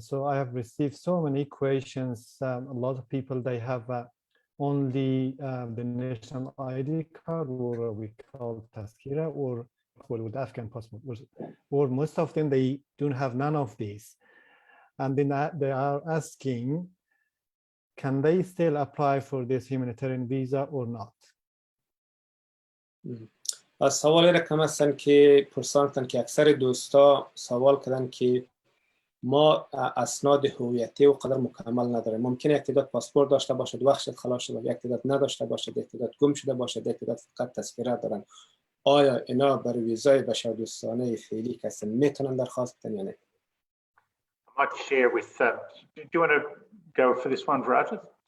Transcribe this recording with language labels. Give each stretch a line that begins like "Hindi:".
English: So I have received so many questions. A lot of people, they have only the national ID card, or we call Taskira, or with Afghan passport, or most of them, they don't have none of these. And then they are asking, can they still apply for this humanitarian visa or not?
Persian: سوال رقم هستن که پرساندن که اکثر دوستا سوال کردن که ما اسناد هویتی و قدر مکمل نداریم. ممکنه یک تعداد پاسپورت داشته باشد، وقتش خلاص شده، یک تعداد نداشته باشد، یک تعداد گم شده باشد، یک تعداد فقط تذکره دارن. آیا اینا برای ویزای بشردوستانه فعلی کسی میتونن درخواست بدن یا نه؟
English: I'd like to share with, do you want to go for this one, Raja?